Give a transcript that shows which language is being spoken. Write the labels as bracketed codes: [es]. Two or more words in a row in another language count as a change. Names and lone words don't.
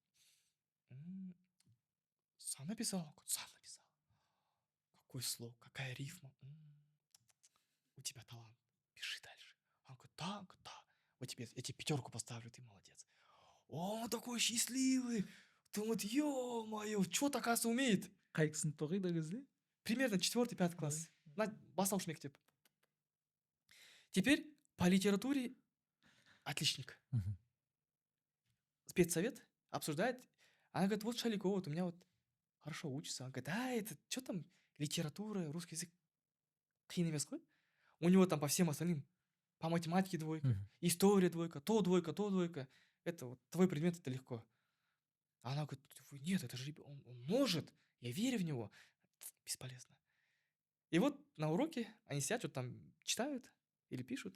[ru] Сам написал? Он говорит: сам написал. Какой слог, какая рифма. У тебя талант, пиши дальше. Он говорит: да. Вот тебе, я тебе 5 поставлю, ты молодец. Он такой счастливый. Думает: ё-моё, что-то, оказывается, умеет. [kk] Қай сыныпта оқиды ол кезде? [ru] Примерно 4-5 класс. [kk] Бастауыш мектеп. [ru] Теперь по литературе отличник. Спецсовет обсуждает. Она говорит: вот Шалико, вот у меня вот хорошо учится. Он говорит: это что там, литература, русский язык. [kk] Қиын емес қой. [ru] У него там по всем остальным по математике двойка, история двойка, то двойка. Это вот твой предмет, это легко. А она говорит, нет, это же он может, я верю в него. Бесполезно. И вот на уроке они сидят, что-то там читают или пишут.